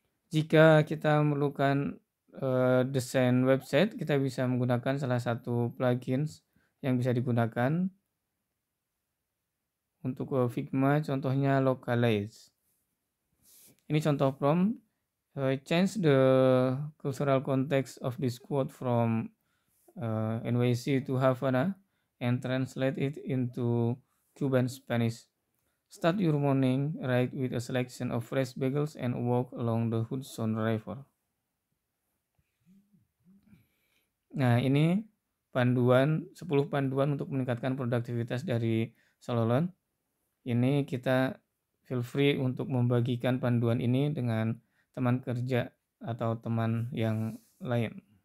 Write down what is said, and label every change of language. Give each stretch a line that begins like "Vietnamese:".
Indonesian: Jika kita memerlukan desain website, kita bisa menggunakan salah satu plugins yang bisa digunakan untuk Figma, contohnya Localize. Ini contoh prompt.
English: Change the cultural context of this quote from NYC to Havana and translate it into Cuban Spanish. Start your morning right with a selection of fresh bagels and walk along the Hudson River.
Indonesian: Nah, ini 10 panduan untuk meningkatkan produktivitas dari Sololon. Ini kita
English: feel free
Indonesian: untuk membagikan panduan ini dengan teman kerja atau teman yang lain.